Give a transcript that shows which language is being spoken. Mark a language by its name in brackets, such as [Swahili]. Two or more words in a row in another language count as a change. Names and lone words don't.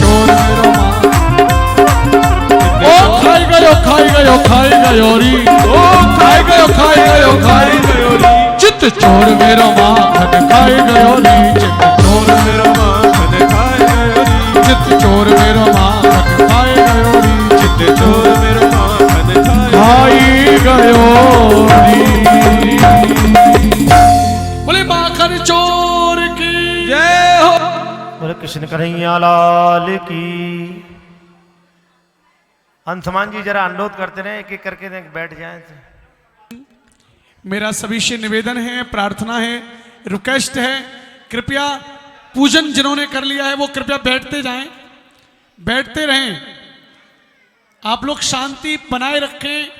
[Hindi] चोर मेरो माखन, ओ खाई गयो खाई गयो खाई गयो री, ओ खाई गयो खाई गयो खाई गयो री, चित चोर मेरो माखन खाई गयो री, चित चोर मेरो माखन खाई गयो री, चित चोर मेरो माखन खाई गयो री, चित चोर मेरो माखन खाई गयो री। बोले माखन चोर की जय हो। बोले कृष्ण कन्हैया लाल की। हंसमान जी जरा अनुरोध करते रहे, एक एक करके बैठ जाएं। मेरा सभी से निवेदन है, प्रार्थना है, रिक्वेस्ट है, कृपया पूजन जिन्होंने कर लिया है वो कृपया बैठते जाएं, बैठते रहें। आप लोग शांति बनाए रखें।